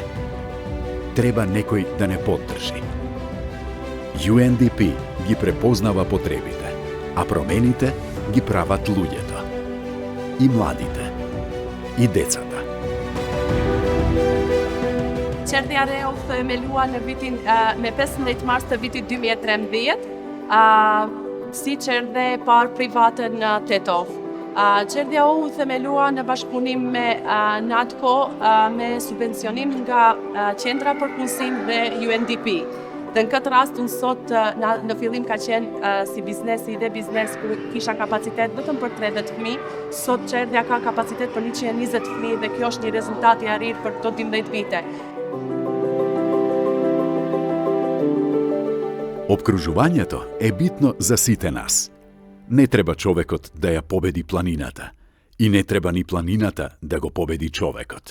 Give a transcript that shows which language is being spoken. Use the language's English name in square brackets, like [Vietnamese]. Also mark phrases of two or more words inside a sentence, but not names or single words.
[Macedonian] Треба некој да не поддржи. UNDP ги препознава потребите, а промените ги прават луѓето. И младите, и децата. [Albanian] Qerdhja u themelua në vitin me 15 mars të vitit 2013, si qerdhe e parë private në Tetov. Qerdhja u themelua në bashkëpunim me NATCO me subvencionim nga Qendra për Punësim dhe UNDP. Dhe në këtë rast, unë sot në fillim ka qenë si biznesi dhe biznes ku kisha kapacitet vetëm për 30 fëmijë, sot Qerdhja ka kapacitet për 120 fëmijë dhe kjo është një rezultat i arrit për këto 12 vite. [Macedonian] Обкружувањето е битно за сите нас. Не треба човекот да ја победи планината и не треба ни планината да го победи човекот.